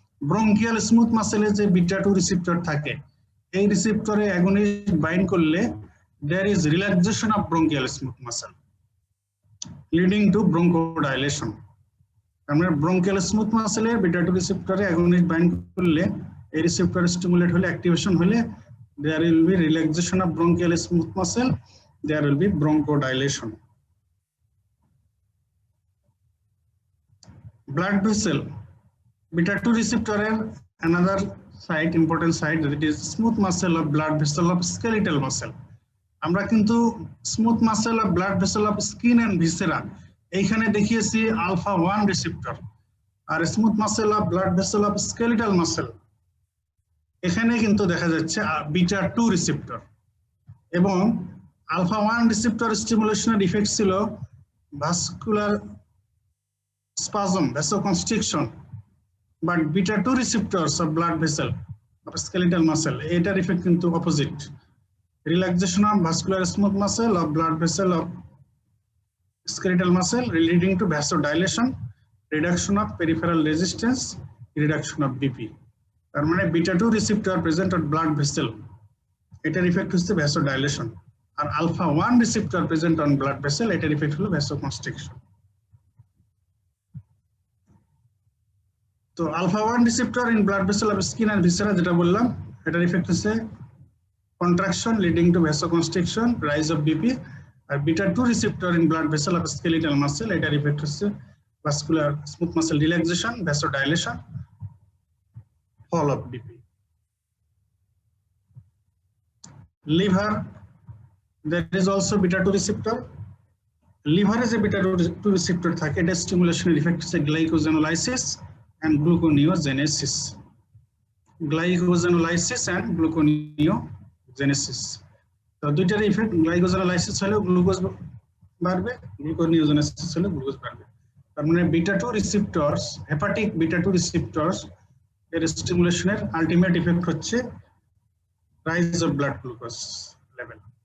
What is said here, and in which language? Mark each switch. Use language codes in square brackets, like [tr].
[bn] Bronchial smooth মাসেলে যে beta 2 receptor থাকে, এই রিসেপ্টরে অ্যাগনিস্ট বাইন্ড করলে [en] there is relaxation of bronchial smooth muscle leading to bronchodilation। [bn] আমরা bronchial smooth মাসেলের beta 2 রিসেপ্টরে against bind করলে এই রিসেপ্টর স্টিমুলেট হলে অ্যাক্টিভেশন হলে [en] there will be relaxation of bronchial smooth muscle, there will be bronchodilation. Blood vessel, beta 2 receptor another site, important site, that is smooth muscle of blood vessel of skeletal muscle। [bn] আমরা কিন্তু smooth muscle of blood vessel of skin and viscera এইখানে দেখিয়েছি alpha 1 receptor, আর smooth muscle of blood vessel of skeletal muscle এখানে কিন্তু দেখা যাচ্ছে beta 2 receptor. এবং alpha 1 receptor স্টিমুলেশনের effect ছিল [en] vascular spasm, vasoconstriction, but beta 2 receptors of blood vessel of skeletal muscle [bn] এটার effect কিন্তু opposite, [en] relaxation of vascular smooth muscle of blood vessel of skeletal muscle leading to vasodilation, reduction of peripheral resistance, reduction of BP। [bn] তার মানে beta 2 receptor present on blood vessel, এটার effect হচ্ছে vasodilation, আর alpha 1 receptor present on blood vessel, এটার effect হলো vasoconstriction. তো alpha 1 receptor in blood vessel of skin and viscera যেটা বললাম, এটার ইফেক্ট হচ্ছে [en] contraction leading to vasoconstriction, rise of BP, [bn] আর beta 2 receptor in blood vessel of skeletal muscle এটার effect হচ্ছে [en] vascular smooth muscle relaxation, vasodilation, fall of BP। Liver, there is also beta 2 receptor, liver is a beta 2 receptor [bn] থাকে, এটা স্টিমুলেশনের effect হচ্ছে [en] glycosenolysis and gluconeogenesis, glycosenolysis and gluconeogenesis। [bn] তো দুইটার effect, glycogenolysis হলে glucose বাড়বে, gluconeogenesis হলে glucose বাড়বে। তার মানে বিটা 2 রিসেপ্টরস, হেপাটিক বিটা 2 রিসেপ্টরস এর স্টিমুলেশনের আলটিমেট ইফেক্ট হচ্ছে rise of blood glucose level.